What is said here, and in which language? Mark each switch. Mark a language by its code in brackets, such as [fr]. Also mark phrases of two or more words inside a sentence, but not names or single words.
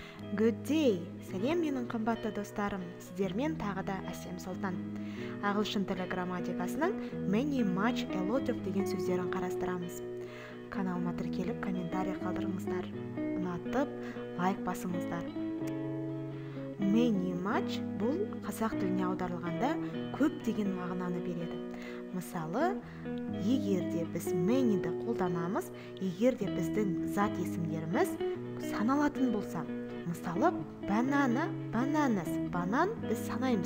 [en] Good day! [kk] Сәлем менің қымбатты достарым, сіздермен тағы да Әсем Сұлтан. Ағылшын тілі грамматикасының [en] many, much, a lot of [kk] деген сөздерін қарастырамыз. Каналыма тіркеліп, комментарий қалдырыңыздар. Ұнатып, лайк басыңыздар. [en] Many, much [kk] бұл қазақ тіліне аударылғанда көп деген мағынаны береді. Мысалы, егерде біз many'ді қолданамыз, егерде біздің зат есімдеріміз саналатын болса, мысалы, банана, bananas, банан біз санаймыз.